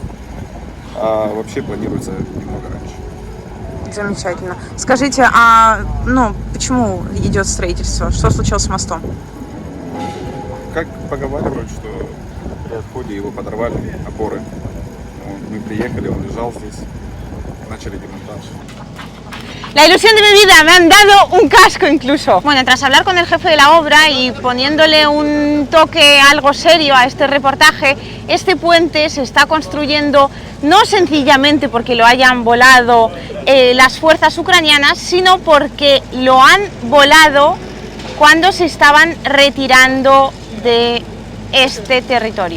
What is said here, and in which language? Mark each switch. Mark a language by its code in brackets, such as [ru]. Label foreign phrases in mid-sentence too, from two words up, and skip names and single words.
[ru] А вообще планируется немного раньше. Замечательно. Скажите, а почему идет строительство? Что случилось с мостом? Как поговаривают, что при отходе его подорвали опоры. Мы приехали, он лежал здесь. начали демонтаж. [es] La ilusión de mi vida, me han dado un casco incluso. Bueno, tras hablar con el jefe de la obra y poniéndole un toque algo serio a este reportaje, este puente se está construyendo no sencillamente porque lo hayan volado las fuerzas ucranianas, sino porque lo han volado cuando se estaban retirando de este territorio.